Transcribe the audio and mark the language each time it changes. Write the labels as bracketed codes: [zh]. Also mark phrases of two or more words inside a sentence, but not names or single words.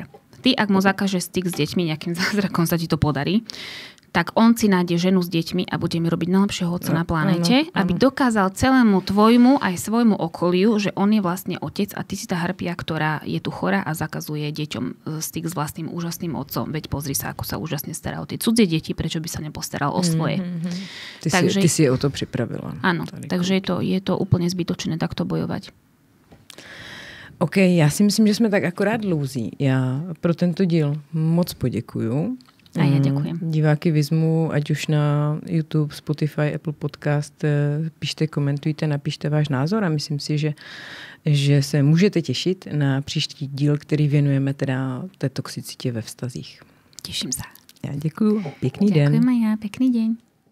[sk] Ty, ak mu zakážeš styk s deťmi, nejakým zázrakom sa ti to podarí, tak on si nájde ženu s deťmi a bude mi robiť najlepšieho otca na planéte, aby dokázal celému tvojmu aj svojmu okoliu, že on je vlastne otec a ty si tá harpia, ktorá je tu chorá a zakazuje deťom styk s vlastným úžasným otcom. Veď pozri sa, ako sa úžasne stará o tie cudzie deti, prečo by sa nepostaral o svoje. Ty si je o to pripravila. Áno, takže je to úplne zbytočné takto bojovať. OK, [cs] já si myslím, že jsme tak akorát dlouzí. Já pro tento díl moc poděkuju. A já děkuji. Diváky vyzmu, ať už na YouTube, Spotify, Apple Podcast, píšte, komentujte, napište váš názor a myslím si, že se můžete těšit na příští díl, který věnujeme teda té toxicitě ve vztazích. Těším se. Ja děkuju. Pěkný den. [sk] Ďakujem aj ja. Pekný deň.